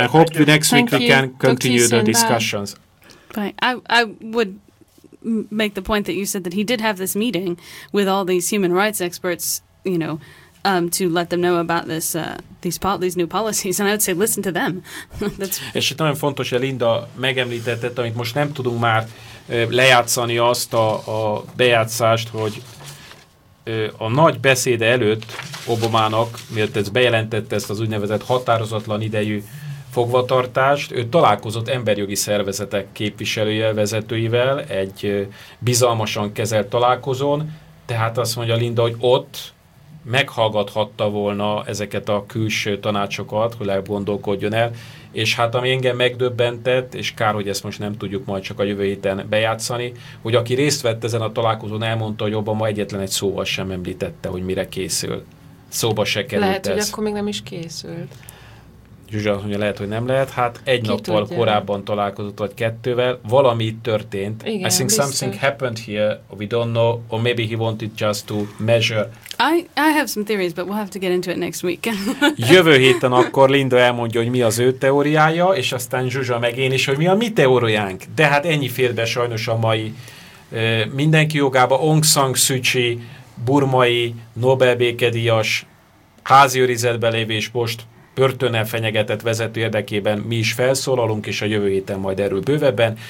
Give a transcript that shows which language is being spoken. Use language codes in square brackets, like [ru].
[en] I hope next thank week you. We can continue the discussions. Bye. I would make the point that you said that he did have this meeting with all these human rights experts, you know, to let them know about this these new policies, and I would say listen to them. [hu] És itt nagyon fontos, hogy Linda megemlítette, amit most nem tudunk már lejátszani azt a bejátszást, hogy a nagy beszéde előtt Obamának, mielőtt ez bejelentette ezt az úgynevezett határozatlan idejű fogvatartást, ő találkozott emberjogi szervezetek képviselőjével, vezetőivel egy bizalmasan kezelt találkozón, tehát azt mondja Linda, hogy ott meghallgathatta volna ezeket a külső tanácsokat, hogy gondolkodjon el, és hát ami engem megdöbbentett, és kár, hogy ezt most nem tudjuk majd csak a jövő héten bejátszani, hogy aki részt vett ezen a találkozón, elmondta, hogy Obama egyetlen egy szóval sem említette, hogy mire készül. Szóba se került lehet, ez. Lehet, hogy akkor még nem is készült. Zsuzsa azt mondja, lehet, hogy nem lehet. Hát egy ki nappal tudja. Korábban találkozott, vagy kettővel. Valami itt történt. Igen, [en] I think [hu] biztos. [en] Something happened here, we don't know, or maybe he wanted just to measure. I have some theories, but we'll have to get into it next week. [hu] Jövő héten akkor Linda elmondja, hogy mi az ő teóriája, és aztán Zsuzsa meg én is, hogy mi a mi teóriánk. De hát ennyi fér be sajnos a mai mindenki jogába. Aung San Suu Kyi, burmai, Nobel-békedíjas, házi őrizetben lévő és most börtönnel fenyegetett vezető érdekében mi is felszólalunk, és a jövő héten majd erről bővebben.